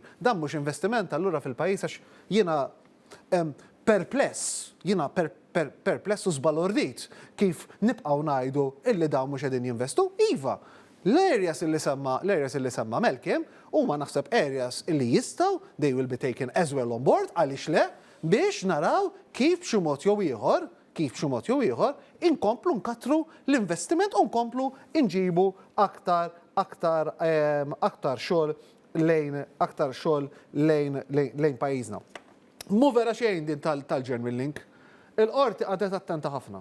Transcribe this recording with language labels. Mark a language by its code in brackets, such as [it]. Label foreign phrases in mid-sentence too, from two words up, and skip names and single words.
[mt] Dan mhux investiment allura fil-pajjiż għax jiena perpless u żbalordit kif nibqgħu ngħidu illi dawn mhux qegħdin jinvestu. Iva, l-areas illi semma Malcolm huma naħseb areas illi jistgħu [en] they will be taken as well on board [mt] għaliex le biex naraw kif b'xi mod jew ieħor inkomplu nkatru l-investiment u nkomplu nġibu aktar xogħol lejn pajjiżna. Mu vera xejn din tal- [en] genuine link. [mt] Il-qorti għadet attenta ħafna.